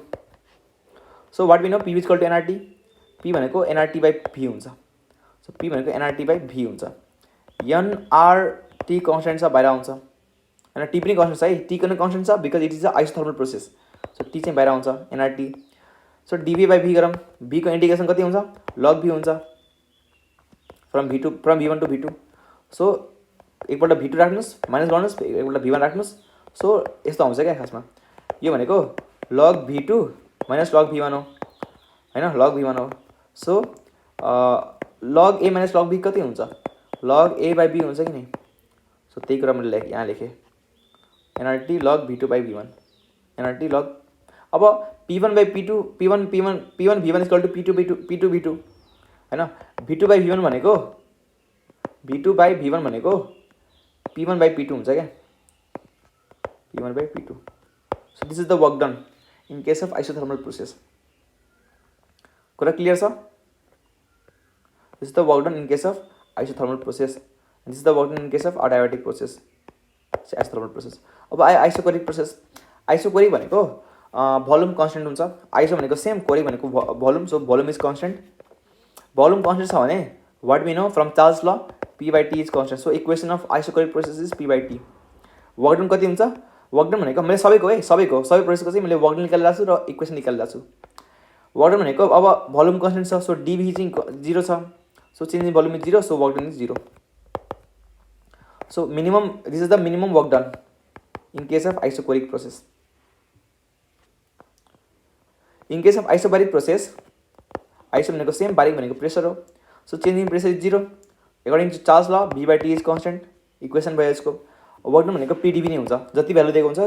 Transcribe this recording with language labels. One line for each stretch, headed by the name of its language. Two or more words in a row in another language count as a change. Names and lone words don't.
English: so what we know PV equal to NRT.
Nepali: पी भनेको एनआरटी बाई भी हुन्छ. सो पी भनेको
English: NRT by V
Nepali: हुन्छ.
English: NRT constant
Nepali: छ बाहिर आउँछ होइन. टी पनि कन्स्टेन्ट छ है, टी पनि कन्स्टेन्ट छ
English: because it is a isothermal process.
Nepali: सो टी चाहिँ बाहिर आउँछ एनआरटी. सो
English: dV by V
Nepali: गरौँ. भीको इन्टिग्रेसन कति हुन्छ,
English: log V हुन्छ from V1 to V2.
Nepali: सो एकपल्ट V2 राख्नुहोस् माइनस गर्नुहोस्, एकपल्ट V1 राख्नुहोस्. सो यस्तो आउँछ क्या खासमा. यो भनेको
English: log V2 minus log V1
Nepali: हो होइन,
English: log V1
Nepali: हो. सो
English: log A minus log B
Nepali: कति हुन्छ,
English: log A by B
Nepali: हुन्छ कि नहीं. सो त्यही कुरा मैले यहाँ लेखेँ
English: NRT log V2 by V1 NRT log.
Nepali: अब
English: P1 by P2 P1 V1 equal to P2 V2
Nepali: होइन.
English: V2 by V1
Nepali: भनेको
English: V2 by V1
Nepali: भनेको
English: P1 by P2
Nepali: हुन्छ क्या,
English: P1 by P2. So this is the work done in case of isothermal process.
Nepali: कुरा क्लियर छ.
English: This is the work done in case of isothermal process. This is the work done in case of adiabatic process isothermal process. अब isochoric process.
Nepali: आइसोकोरिक भनेको
English: volume constant
Nepali: हुन्छ. आइसो भनेको सेम, कोरिक भनेको भोल्युम.
English: So volume is constant.
Nepali: भोल्युम कन्स्टेन्ट छ भने
English: what we know from Charles law P by T is constant. So equation of isochoric process is P by T. work done
Nepali: कति हुन्छ,
English: work done
Nepali: भनेको मैले सबैको है सबै प्रोसेसको चाहिँ मैले
English: work done
Nepali: निकालिरहेको छु र इक्वेसन निकालिरहेको छु.
English: work done
Nepali: भनेको अब
English: volume constant
Nepali: छ.
English: so dV
Nepali: चाहिँ 0 छ.
English: So change in volume is 0. So work done is 0. So minimum this is the minimum work done in case of isochoric process. in case of isobaric process,
Nepali: आइसो भनेको सेम, बारिक भनेको प्रेसर हो.
English: So change in pressure is 0 according to Charles law. V by T is constant.
Nepali: इक्वेसन भयो यसको.
English: work done
Nepali: भनेको पिडिभी नै हुन्छ, जति भ्यालु दिएको हुन्छ.